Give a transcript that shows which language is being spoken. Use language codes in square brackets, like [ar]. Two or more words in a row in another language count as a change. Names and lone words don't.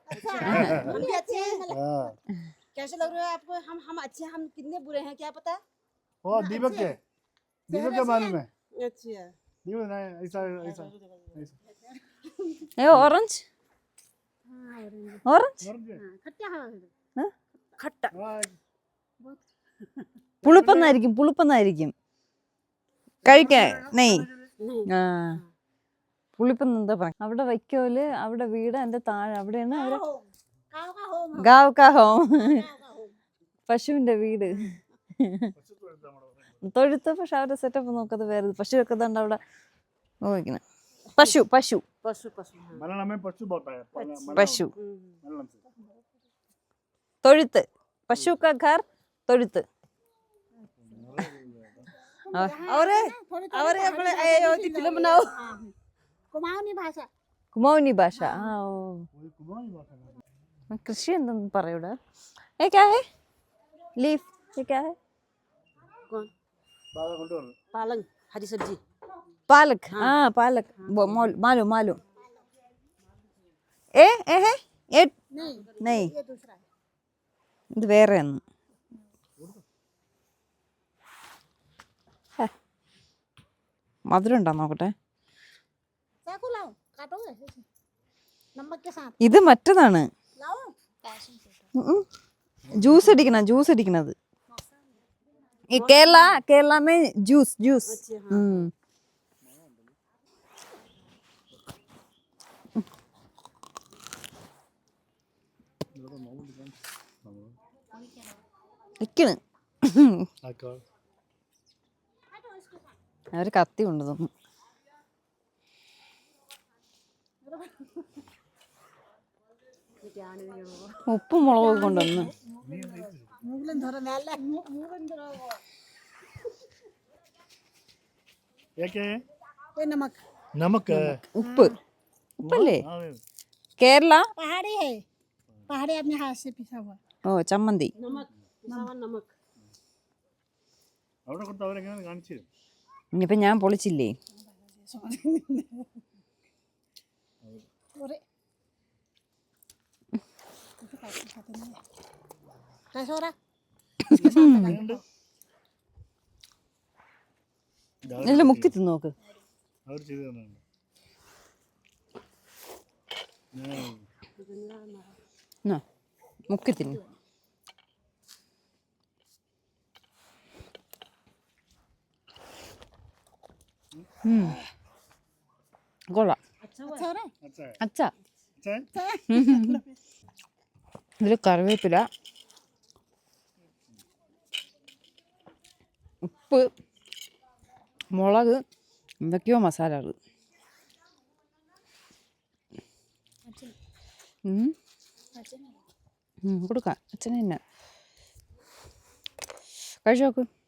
[hi] हम भी अच्छे हैं। कैसे लग रहा है आपको? हम अच्छे, हम कितने बुरे हैं क्या पता? वो दीपक के मालूम है। अच्छा दीपक नहीं, ऐसा ऐसा ये ऑरेंज ऑरेंज खट्टा है। [ml] खट्टा പുളിപ്പെന്നായിരിക്കും പുളിപ്പെന്നായിരിക്കും കഴിക്കാൻ. നെയ് ആ പുളിപ്പെന്ന് എന്താ പറയാ. അവിടെ വൈക്കോല്, അവിടെ വീട്, എൻ്റെ താഴെ അവിടെയാണ് അവര് [hi] गाव का होम. [ml] പശുവിന്റെ വീട്, തൊഴുത്ത്. പക്ഷെ അവരുടെ സെറ്റപ്പ് നോക്കത് വേറെ. പശുവൊക്കെ തന്നെ അവിടെ നോക്കിക്കണേ. പശു പശു [hi] पशु पशु मलयालम में पशु बोलता है। [ml] പശു. [hi] मलयालम से [ml] തൊഴുത്ത്. [hi] पशु का घर [ml] തൊഴുത്ത്. [hi] और अपने होती फिल्म बनाओ कुमाऊनी भाषा। [ml] കുമൗനി ഭാഷ. ആ ഓ കൃഷി എന്തെന്ന് പറയൂടാ. [hi] ये क्या है लीफ? ये क्या है? कौन? कोंडोर पालक, हरी सब्जी। पालक. हाँ पालक मालूम मालूम. ए है ये नहीं, ये दूसरा है। [ml] ഇത് വേറെയാണ്. മധുരം ഉണ്ടോ നോക്കട്ടെ. [hi] चाकू लाओ, काटोगे नमक के साथ [ml] ഇത് മറ്റതാണ്. [hi] लाओ। [ml] ജ്യൂസ് അടിക്കണത്. ഈ കേരള [hi] में जूस अच्छा हाँ। [ml] നിക്കണ്. [hi] आकर [ml] അവര് കത്തി കൊണ്ടുവന്നു. ഉപ്പും മുളകൊക്കെ കൊണ്ടുവന്നു. मुगलन धरो नाला मुगलन धरो [hi] ये क्या है? ये नमक नमक है। [ml] ഉപ്പ്. ഉപ്പല്ലേ? [hi] हाँ, [ml] കേരള. [hi] पहाड़ी है, पहाड़ी अपने हाथ से पिसा हुआ [ml] ഓ ചമ്മന്തി. [hi] नमक, पिसा हुआ नमक। [ml] അവിടെ കൊടുത്ത് അവരെങ്ങനെ കാണിച്ചു തരും. ഇനിയിപ്പോ ഞാൻ പൊളിച്ചില്ലേ. [hi] और कैसा हो रहा [ml] ഇതിൽ മുക്കി തിന്ന് നോക്ക്. അവർ ചെയ്തു തന്നാണ്. എന്നാ, മുക്കി തിന്നു. കൊള്ളാം. [hi] अच्छा हो रहा है अच्छा है. അച്ഛാ, अच्छा है? [ml] ഇതിൽ കറിവേപ്പില, ഉപ്പ്, മുളക്, എന്തൊക്കെയോ മസാലകൾ. കൊടുക്കാം അച്ഛനെ തന്നെ കഴിച്ചു നോക്ക്.